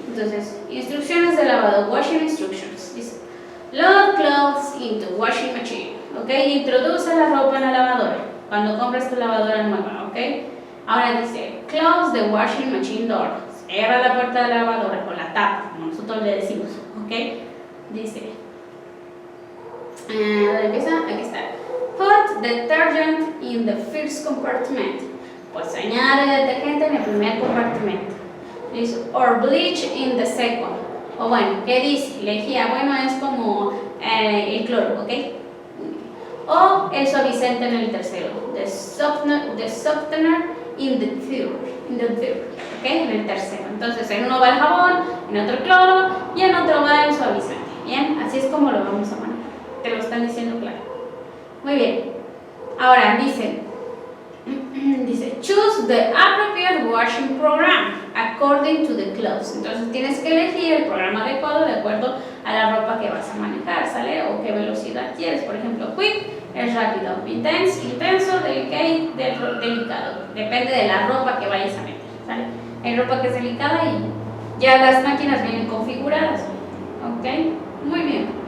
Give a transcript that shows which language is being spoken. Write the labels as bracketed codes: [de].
[es] Entonces, instrucciones de lavado, [en] washing instructions. Dice, load clothes into washing machine, ¿ok? [es] Introduce la ropa en la lavadora cuando compras tu lavadora nueva, ¿ok? Ahora dice, [en] close the washing machine door. [es] Cierra la puerta de la lavadora con la tapa, como nosotros le decimos, ¿ok? Dice, ¿dónde empieza? Aquí está. [en] Put detergent in the first compartment. [es] Pues añade detergente en el primer compartimento. Dice, [en] or bleach in the second. [es] O bueno, ¿qué dice? Lejía, bueno, es como el cloro, ¿ok? O el suavizante en el tercero. [en] The softener in the third, [es] ¿ok? En el tercero. Entonces, en uno va el jabón, en otro el cloro y en otro va el suavizante. Bien, así es como lo vamos a manejar. Te lo están diciendo claro. Muy bien. Ahora dice, [en] choose the appropriate washing program according to the clothes. [es] Entonces tienes que elegir el programa adecuado de acuerdo a la ropa que vas a manejar, ¿sale? O qué velocidad quieres. Por ejemplo, quick es rápido, intenso, delicate, delicado. Depende de la ropa que vayas a meter, ¿sale? Hay ropa que es delicada y ya las máquinas vienen configuradas, ¿ok? Muy bien.